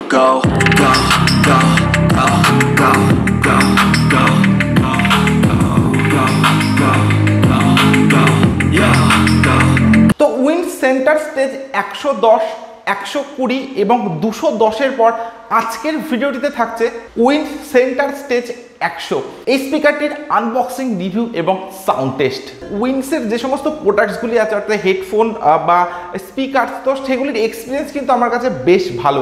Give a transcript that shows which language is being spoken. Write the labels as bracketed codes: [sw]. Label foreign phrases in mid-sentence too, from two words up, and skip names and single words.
[en] Go, go, go, go, go, go, go, go, go, go, go, go, yeah, go. [bn] তো উইন্স সেন্টার স্টেজ 110, 120 এবং 210-এর পর আজকের ভিডিওটিতে থাকছে উইন্স সেন্টার স্টেজ 100। এই স্পিকারটির আনবক্সিং, রিভিউ এবং [en] sound test. [bn] উইন্সের যে সমস্ত প্রোডাক্টসগুলি আছে অর্থাৎ হেডফোন বা স্পিকার, তো সেগুলির এক্সপিরিয়েন্স কিন্তু আমার কাছে বেশ ভালো।